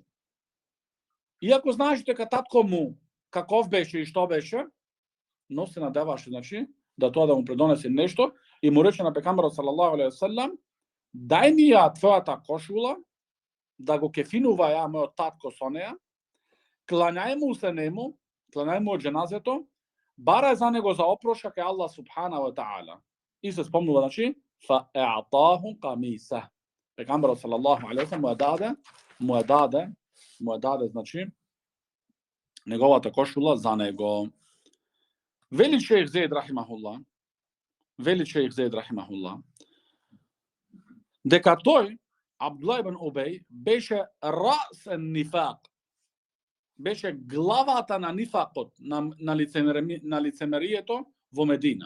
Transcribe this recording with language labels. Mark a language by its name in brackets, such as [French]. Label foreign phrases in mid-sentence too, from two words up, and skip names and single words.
[Macedonian] Иако знаеше дека татко му каков беше и што беше, но се надеваше, значи, да тоа да му предонесе нешто и му рече на пекамберот [Arabic] صلى الله عليه وسلم: [Macedonian] дај ми ја твојата кошула, да го кефинува ја мојот татко со неја, клањај му се нему, клањај му од џеназето, барај за него за опрошка кај Аллах [Arabic] سبحانه وتعالى. [Macedonian] И се спомнува, значи, [Arabic] فأعطاه قميصه. [Macedonian] Пекамберот [Arabic] صلى الله عليه وسلم [Macedonian] му ја даде, значи, неговата кошула за него. Вели шејх Зейд рахимахуллах, дека тој, Абдулlah ибн Убеј, беше [Arabic] رأس نفاق, [Macedonian] беше главата на нифакот, на лицемерието во Медина.